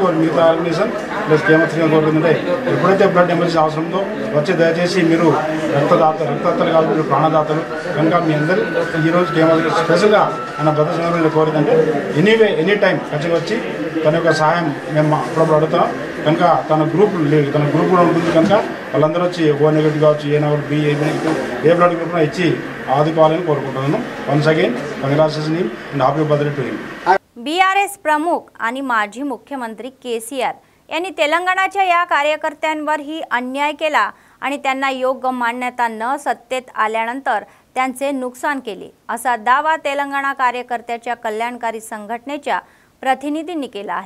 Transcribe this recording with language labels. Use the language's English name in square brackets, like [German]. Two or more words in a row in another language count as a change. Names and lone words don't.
[Telugu] మిగతా [English] organisation plus [Telugu] కేమా శ్రీకాంత్ కోరుకుంటే ఎప్పుడైతే [English] blood emergency [Telugu] అవసరం ఉందో వచ్చి దయచేసి మీరు రక్తదాతలు కాదు, మీరు ప్రాణదాతలు కనుక మీ అందరూ ఈరోజు కేమా స్పెషల్గా ఆయన బ్రదర్ సందర్భంగా కోరిదంటే [English] any time [Telugu] ఖచ్చితంగా వచ్చి తన యొక్క సహాయం మేము అప్పుడప్పుడు అడుగుతాం కనుక తన గ్రూప్ కూడా ఉంటుంది కనుక వాళ్ళందరూ వచ్చి [English] O negative [Telugu] కావచ్చు, [English] A negative, B negative, [Telugu] ఏ [English] blood groupలో [Telugu] ఇచ్చి ఆదుకోవాలని కోరుకుంటున్నాను। [English] Once again congratulation and happy birthday to him. [Marathi] BRS प्रमुख आणि माजी मुख्यमंत्री KCR यांनी तेलंगणाच्या या कार्यकर्त्यांवरही अन्याय केला आणि त्यांना योग्य मान्यता न सत्तेत आल्यानंतर त्यांचे नुकसान केले असा दावा तेलंगणा कार्यकर्त्याच्या कल्याणकारी संघटनेच्या प्रतिनिधींनी केला आहे।